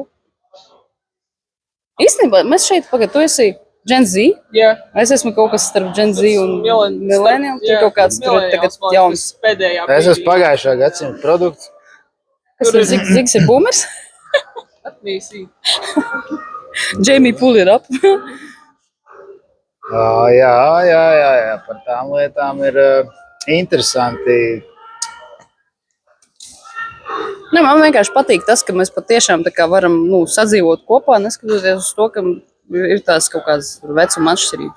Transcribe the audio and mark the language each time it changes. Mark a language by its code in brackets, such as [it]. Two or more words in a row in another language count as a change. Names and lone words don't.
[lv] Īstenībā mēs šeit, tu esi Gen Z? Jā. Es esmu kaut kas starp Gen Z un Millennial. Tur kaut kāds tur tagad jauns. Es esmu pagājušā gadsimta produkts. Kas ir Zigs ir boomers? Atmīsī. [en] Jamie pull it up. [lv] Jā, par tām lietām ir interesanti. Man vienkārši patīk tas, ka mēs patiešām tā kā varam sadzīvot kopā, neskatoties uz to, ka ir tās kaut kādas vecuma atšķirības.